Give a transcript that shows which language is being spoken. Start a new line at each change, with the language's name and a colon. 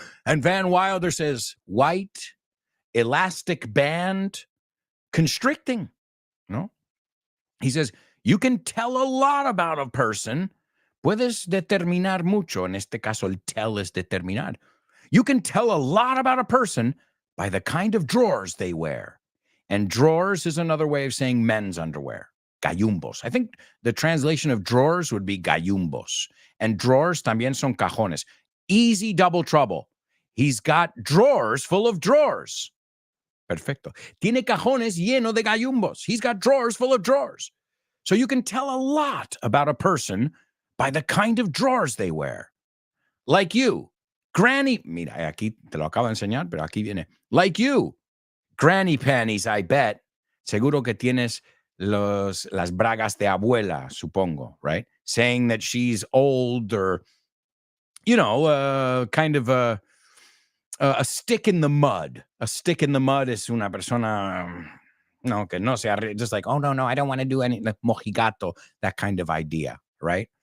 English: And Van Wilder says, white, elastic band, constricting. No? He says, you can tell a lot about a person.
Spanish: Puedes determinar mucho. En este caso, el tell es determinar.
English: You can tell a lot about a person by the kind of drawers they wear. And drawers is another way of saying men's underwear. Gallumbos. I think the translation of drawers would be gallumbos.
Spanish: And drawers también son cajones.
English: Easy double trouble. He's got drawers full of drawers.
Spanish: Perfecto. Tiene cajones lleno de gallumbos.
English: He's got drawers full of drawers. So you can tell a lot about a person by the kind of drawers they wear. Like you.
Spanish: Granny, mira, aquí te lo acabo de enseñar, pero aquí viene.
English: Like you. Granny panties, I bet.
Spanish: Seguro que tienes las bragas de abuela, supongo,
English: right? Saying that she's old or, kind of a stick in the mud. A stick in the mud is
Spanish: una persona, que no se arregla,
English: just like, oh, no, I don't want to do any, like mojigato, that kind of idea, right?